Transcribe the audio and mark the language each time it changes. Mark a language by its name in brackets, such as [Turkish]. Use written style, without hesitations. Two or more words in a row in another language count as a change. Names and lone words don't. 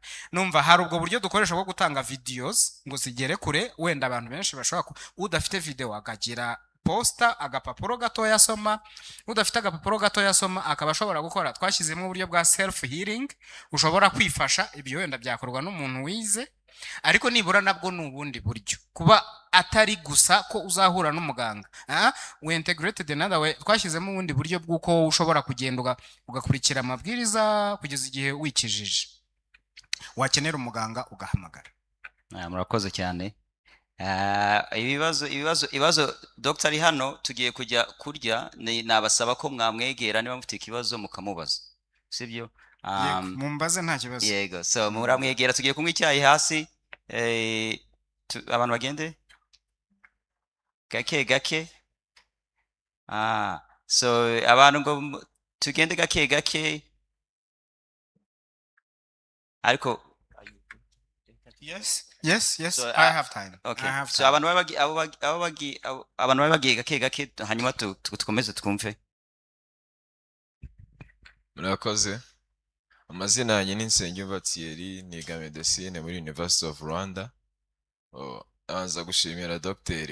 [Kinyarwanda] Numva hari ubwo buryo dukoresha bwo gutanga videos ngo zigere kure, wenda abantu benshi bashobora udafite video akagira posta agapapuro gato yasoma, udafite agapapuro gato yasoma akaba ashobora gukora. Twashyizemo uburyo bwa [English] self healing, [Kinyarwanda] ushobora kwifasha, ibyo wenda byakorwa n'umuntu wize, ariko nibura nabwo ni ubundi buryo, kuba atari gusa ko uzahura n'umuganga. [English] We integrated another way, [Kinyarwanda] twashyizemo ubundi buryo bw'uko ushobora kugenda ugakurikira amabwiriza kugeza igihe wikijije, wakenera umuganga ugahamagara. Murakoze cyane. Ibibazo Dr. ari hano tugiye kujya kurya, nabasaba ko mwamwegera niba mufite ikibazo mukamubaza, sibyo? Mumbaze nta kibazo. Yego, so muramwegera, tugiye kunywa icyayi hasi. Abantu bagende gake gake. So abantu ngo tugende gake gake, ariko [English] Yes, so, I have time. Okay. I have So time. [Kinyarwanda] abantu bagiye gake gake, hanyuma tukomeze twumve. Murakoze. Amazina yanjye ni Nsengiyumva Thierry, niga medecine muri University of Rwanda. Abanza gushimira Dr.